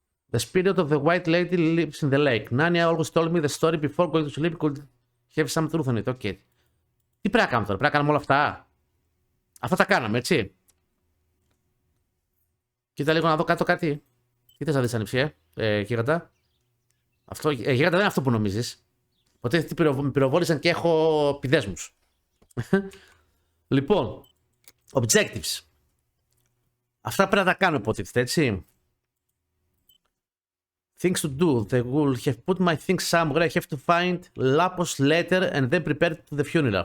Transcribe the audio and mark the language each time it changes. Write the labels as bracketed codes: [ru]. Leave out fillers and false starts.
[en] The spirit of the white lady lives in the lake. Nania always told me the story before going to sleep could have some truth in it. Okay. [el] Τι πρέπει να κάνουμε τώρα. Πρέπει να κάνουμε όλα αυτά. Αυτά τα κάναμε, έτσι. Κοίτα λίγο να δω κάτω κάτι. Τι θες να δεις, ανιψιέ, γίγαντα. Αυτό, γίγαντα δεν είναι αυτό που νομίζεις. Ότι με πυροβόλησαν και έχω πηδέσμους. Λοιπόν, Objectives. Αυτά πρέπει να τα κάνουμε υποτίθεται, έτσι. [en] Things to do. They will have put my things somewhere. I have to find Lapos letter and then prepare to the funeral.